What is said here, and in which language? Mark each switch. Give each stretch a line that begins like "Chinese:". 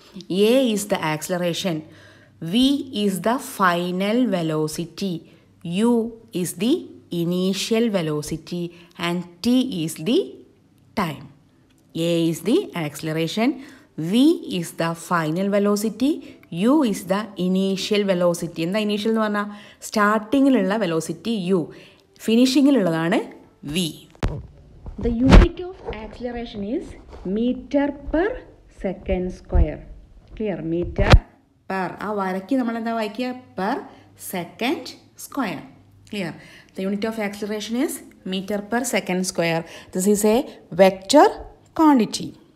English: A is the acceleration, V is the final velocity, U is the initial velocity, and T is the time. A is the acceleration, V is the final velocity, U is the initial velocity.
Malayalam: എന്താ initial എന്ന് പറഞ്ഞാൽ സ്റ്റാർട്ടിങ്ങിലുള്ള velocity U, ഫിനിഷിങ്ങിലുള്ളതാണ് V.
English: The unit of acceleration is meter per second square. Clear? Meter per.
Malayalam: ആ വരയ്ക്ക് നമ്മൾ എന്താ വായിക്കുക?
English: Per second square. Clear? The unit of acceleration is meter per second square. This is a vector quantity.